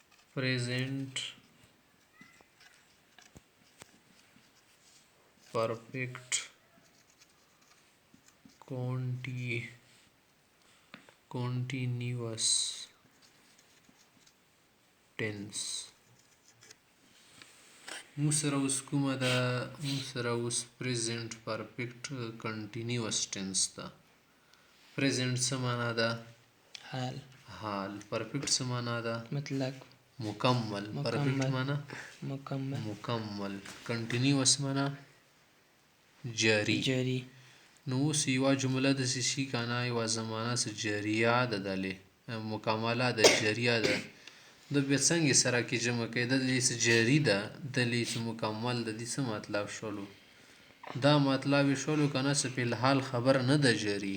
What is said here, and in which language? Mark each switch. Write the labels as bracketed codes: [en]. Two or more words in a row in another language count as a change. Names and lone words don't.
[en] present perfect continuous tense. [ps] موږ سره اوس کومه ده؟ موږ سره اوس [en] present perfect continuous tense [ps] ده. present څه معنا ده؟ حال. perfect څه معنا ده؟ مطلق. مکمل. perfect معنا مکمل. continuous معنا جاری. نو اوس یوه جمله داسې شي که نه، یوه زمانه څه جریه ده، دلې مکمله ده، جریه ده. دا بیا څنګه سره کې جمع کوي؟ دا دلې څه جري ده، دلې څه مکمل ده. دې څه مطلب شولو؟ دا مطلب یې شولو که نه څه فی الحال خبر نه ده جري.